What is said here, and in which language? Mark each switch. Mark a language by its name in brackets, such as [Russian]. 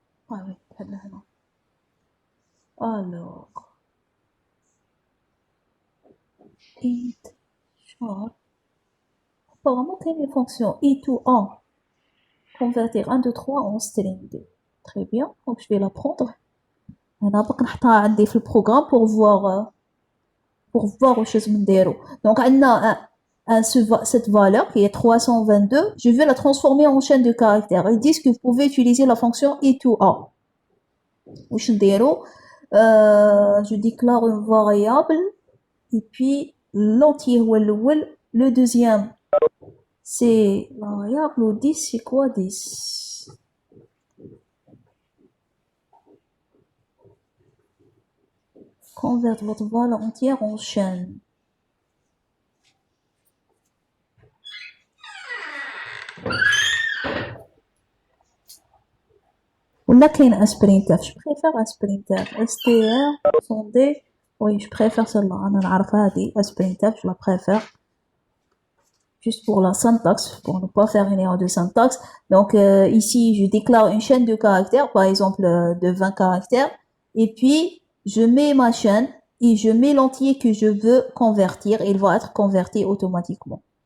[French] Ah oui, alors, int, char. Apparemment, quelle est la fonction i to en? Convertir 1, 2, 3 en string. Très bien, donc je vais la prendre. [Arabic] انا باقي نحطها عندي في البروغرام [French] pour voir [Arabic] واش لازم نديرو. [French] Donc [Arabic] عندنا [French] cette valeur qui est 322, je vais la transformer en chaîne de caractères. Ils disent que vous pouvez utiliser la fonction i2a. [Arabic] واش نديرو? [French] Je déclare une variable et puis l'entier [Arabic] هو الاول, [French] le deuxième c'est la variable 10, c'est quoi 10? Convert votre valeur entière en chaîne. [Arabic] ولا كاين اسبرينتف؟ [French] je préfère [Arabic] اسبرينتف str sondé. [French] Oui, je préfère celle-là. [Arabic] انا نعرف هذه اسبرينتف, [French] je la préfère. Juste pour la syntaxe, pour ne pas faire une erreur de syntaxe. Donc ici, je déclare une chaîne de caractères, par exemple de 20 caractères, et puis je mets ma chaîne et je mets l'entier que je veux convertir, et il va être converti automatiquement.